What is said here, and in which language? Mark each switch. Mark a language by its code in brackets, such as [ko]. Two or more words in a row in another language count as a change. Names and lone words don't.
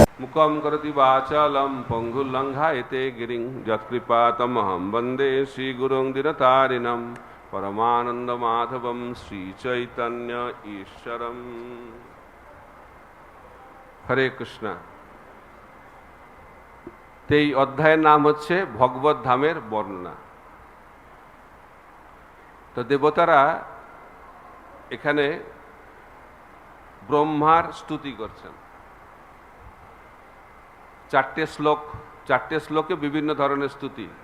[sa] मूकं करोति वाचालं पङ्गुल्लङ्घयते गिरिं यत्कृपातमहं वन्दे श्रीगुरुं दीनतारिणं परमानन्दमाधवं श्रीचैतन्य ईश्वरम्। हरे कृष्णा। [bn] तो এই অধ্যায়ের নাম হচ্ছে ভগবত ধামের বর্ণনা। তো দেবতারা এখানে ব্রহ্মার স্তুতি করছেন। চারটে শ্লোকে বিভিন্ন ধরনের স্তুতি।